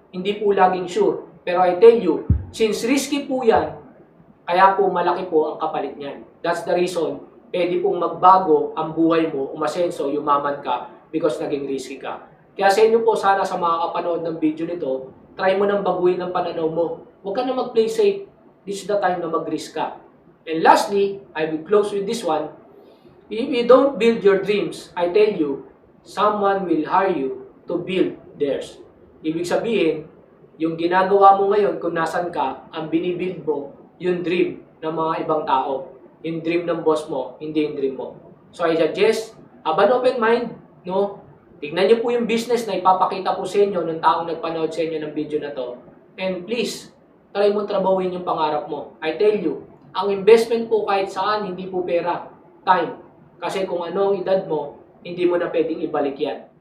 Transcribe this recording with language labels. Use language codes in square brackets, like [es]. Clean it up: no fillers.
[tl] Hindi po laging sure. Pero [en] I tell you, [tl] since risky po yan, kaya po malaki po ang kapalit niyan. [en] That's the reason, [tl] pwede pong magbago ang buhay mo, umasenso, yumaman ka because naging risky ka. Kaya sa inyo po sana sa mga kapanood ng video nito, try mo nang baguhin ang pananaw mo. Huwag ka na mag-play safe. [en] This is the time [tl] na mag-risk ka. [en] And lastly, I will close with this one. If you don't build your dreams, I tell you, someone will hire you to build theirs. [tl] Ibig sabihin, yung ginagawa mo ngayon kung nasan ka, ang binibuild mo, yung dream ng mga ibang tao. Yung dream ng boss mo, hindi yung dream mo. [en] So I suggest, have an open mind, no? [tl] Tignan niyo po yung business na ipapakita po sa inyo ng taong nagpanood sa inyo ng video na to. [en] And please, [tl] try mo trabahuin yung pangarap mo. [en] I tell you, [tl] ang investment po kahit saan, hindi po pera, time. Kasi kung ano ang edad mo, hindi mo na pwedeng ibalik yan.